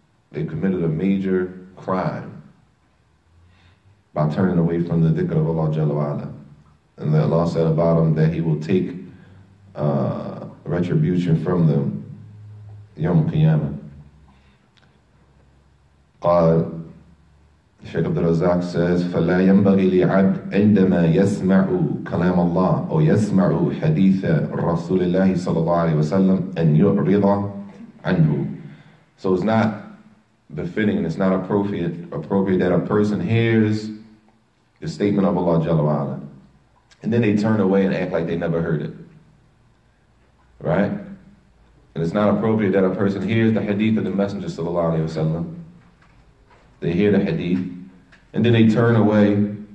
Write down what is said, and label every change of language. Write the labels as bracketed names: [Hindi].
[English] They committed a major crime by turning away from the dhikr of Allah Jalla wa Ala. And Allah said about them that He will take retribution from them Yawm al-Qiyamah. [Arabic] قال [English] Shaykh Abdul Razak says [Arabic] فلا ينبغي لعبد عندما يسمع كلام الله أو يسمع حديث رسول الله صلى الله عليه وسلم أن يعرض عنه. [English] So it's not befitting and it's not appropriate that a person hears the statement of Allah Jalla wa Ala and then they turn away and act like they never heard it. Right? And it's not appropriate that a person hears the hadith of the Messenger sallallahu alaihi wasallam. They hear the hadith, and then they turn away